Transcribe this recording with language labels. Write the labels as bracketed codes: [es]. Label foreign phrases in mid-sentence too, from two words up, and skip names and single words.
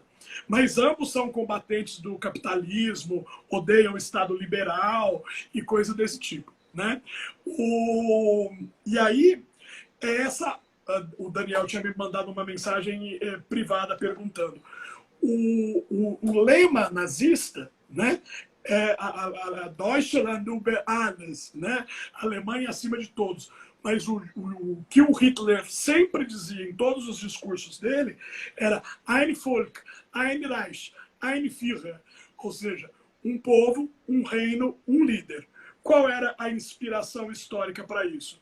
[pt] Mas ambos são combatentes do capitalismo, odeiam o Estado liberal e coisa desse tipo. Né? E aí, o Daniel tinha me mandado uma mensagem privada perguntando. O lema nazista, né, é a [de] Deutschland über alles, [pt] né, Alemanha acima de todos. Mas o que o Hitler sempre dizia em todos os discursos dele era [de] Ein Volk, ein Reich, ein Führer, [pt] ou seja, um povo, um reino, um líder. Qual era a inspiração histórica para isso?